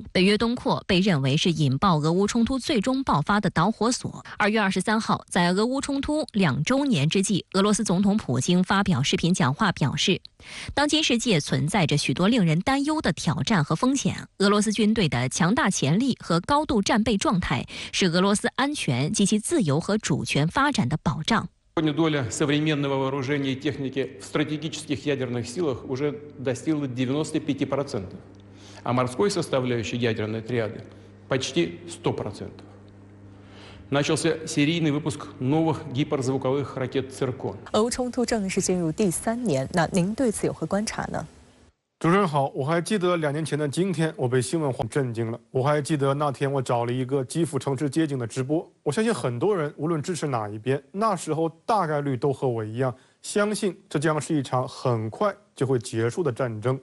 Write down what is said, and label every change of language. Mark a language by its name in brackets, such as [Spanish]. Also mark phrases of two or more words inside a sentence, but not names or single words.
[Chinese] 北约东扩被认为是引爆俄乌冲突最终爆发的导火索。2月23号，在俄乌冲突2周年之际，俄罗斯总统普京发表视频讲话表示，当今世界存在着许多令人担忧的挑战和风险，俄罗斯军队的强大潜力和高度战备状态是俄罗斯安全及其自由和主权发展的保障。 [Russian] Сегодня доля современного вооружения и техники в стратегических ядерных силах уже достигла 95%, а морской составляющей ядерной триады почти 100%. Начался серийный выпуск новых гиперзвуковых ракет «Циркон». [Chinese] 俄乌冲突正式进入第3年，那您对此有何观察呢？主持人好，我还记得2年前的今天，我被新闻震惊了。我还记得那天我找了一个基辅城市街景的直播，我相信很多人无论支持哪一边，那时候大概率都和我一样相信这将是一场很快就会结束的战争。